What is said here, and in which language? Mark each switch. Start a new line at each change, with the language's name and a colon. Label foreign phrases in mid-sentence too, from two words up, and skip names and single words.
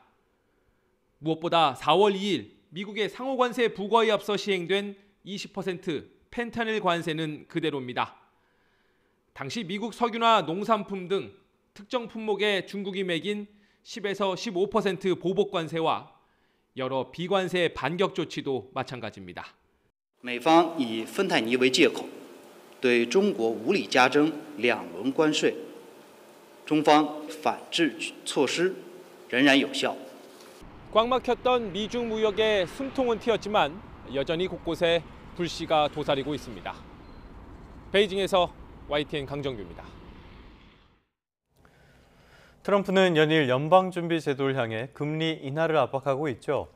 Korean: 무엇보다 4월 2일 미국의 상호관세 부과에 앞서 시행된 20% 펜타닐 관세는 그대로입니다. 당시 미국 석유나 농산품 등 특정 품목에 중국이 매긴 10에서 15% 보복 관세와 여러 비관세 반격 조치도 마찬가지입니다.
Chinese: 美方以芬太尼为借口，对中国无理加征2轮关税，中方反制措施仍然有效。
Korean: 꽉 막혔던 미중 무역의 숨통은 트였지만 여전히 곳곳에 불씨가 도사리고 있습니다. 베이징에서 YTN 강정규입니다. 트럼프는 연일 연방준비제도를 향해 금리 인하를 압박하고 있죠.